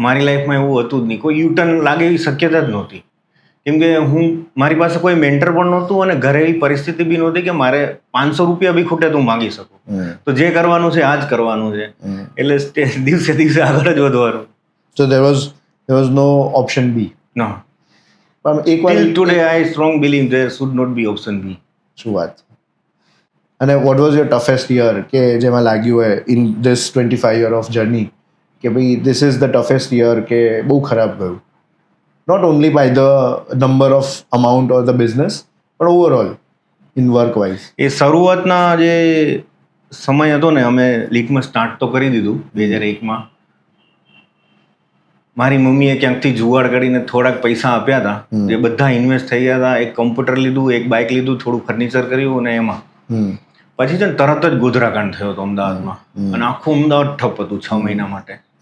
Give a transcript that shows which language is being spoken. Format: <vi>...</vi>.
<gu>મારી લાઈફમાં એવું હતું જ નહીં. કોઈ યુટર્ન લાગે એવી શક્યતા જ નહોતી. કેમ કે મારી પાસે કોઈ મેન્ટર પણ નહોતું અને ઘરે એવી પરિસ્થિતિ બી નહોતી કે મારે 500 રૂપિયા બી ખૂટે તો હું માગી શકું. તો જે કરવાનું છે આ જ કરવાનું છે, એટલે દિવસે દિવસે આગળ જ વધવાનું.</gu> <en>So there was no option B. No.</en> <gu>પણ એકવાર</gu> <en>Till today I strong believe there should not be option B.</en> <gu>શું વાત.</gu> <en>અને what was your toughest year</en> <gu>કે જેમાં લાગ્યું હોય</gu> <en>in this 25 year of journey કે ભાઈ this is the toughest year</en> <gu>કે બહુ ખરાબ ગયું?</gu> <en>Not only by the number of amount or the business, but overall in work wise.</en> <gu>એ શરૂઆતના જે સમય હતો ને, અમે લીટમાં સ્ટાર્ટ તો કરી દીધું 2001માં. મારી મમ્મીએ ક્યાંકથી જુગાડ કરીને થોડાક પૈસા આપ્યા હતા, જે બધા ઇન્વેસ્ટ થઈ ગયા હતા. એક કમ્પ્યુટર લીધું, એક બાઇક લીધું, થોડું ફર્નિચર કર્યું, અને એમાં પછી છે ને તરત જ ગોધરાકાંડ થયો હતો અમદાવાદમાં, અને આખું અમદાવાદ ઠપ હતું 6 મહિના માટે.</gu>